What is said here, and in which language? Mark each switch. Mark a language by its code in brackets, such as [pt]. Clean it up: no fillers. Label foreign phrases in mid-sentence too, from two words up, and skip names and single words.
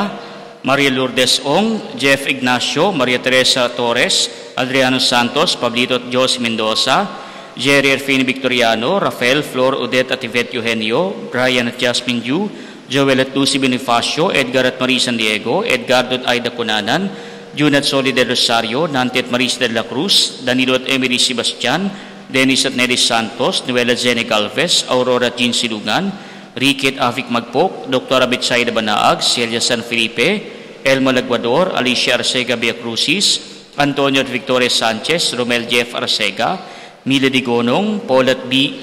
[tl] Maria Lourdes Ong, Jeff Ignacio, Maria Teresa Torres, Adriano Santos, Pablito at Jose Mendoza, Jerry Erfini Victoriano, Rafael, Flor, Odette at Yvette Eugenio, Brian at Jasmine Yu, Joel at Lucy Bonifacio, Edgar at Marie San Diego, Edgardo at Aida Cunanan, June at Soli del Rosario, Nante at Maris de la Cruz, Danilo at Emily Sebastian, Dennis at Nelly Santos, Noel at Zene Galvez, Aurora at Jean Silungan, Ricky at Avic Magpok, Dr. Abitsaida Banaag, Celia San Felipe, Elmo Laguador, Alicia Arcega Viacrucis, Antonio at Victoria Sanchez, Romel Jeff Arcega, Mila Digonong, Paul at B.